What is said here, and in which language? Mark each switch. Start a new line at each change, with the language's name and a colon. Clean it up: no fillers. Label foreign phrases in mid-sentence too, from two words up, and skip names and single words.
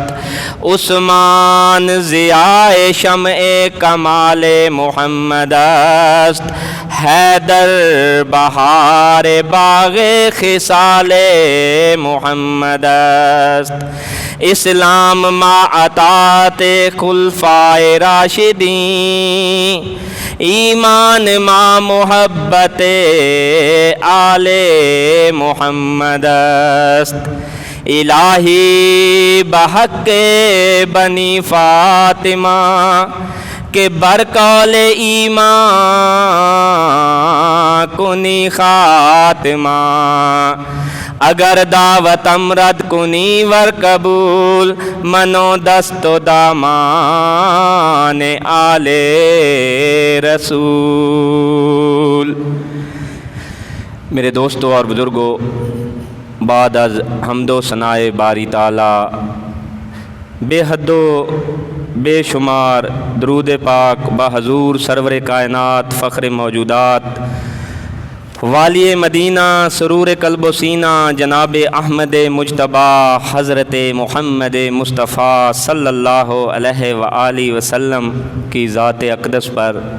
Persian: عثمان ضیاء شمع کمال محمد است، حیدر بہار باغ خصال محمد است۔ اسلام ما اطاعت خلفائے راشدین، ایمان ما محبت آل محمد است۔ الہی بحق بنی فاطمہ کہ برقول ایمان کنی خاتمہ، اگر دعوت امرد کنی ور قبول، منو دست و دامان آل رسول۔
Urdu: میرے دوستوں اور بزرگوں، بعد از حمد و ثناء باری تعالی بے حد و بے شمار درود پاک بحضور سرور کائنات فخر موجودات والی مدینہ سرور قلب و سینہ جناب احمد مجتبی حضرت محمد مصطفیٰ صلی اللہ علیہ وآلہ وسلم کی ذات اقدس پر،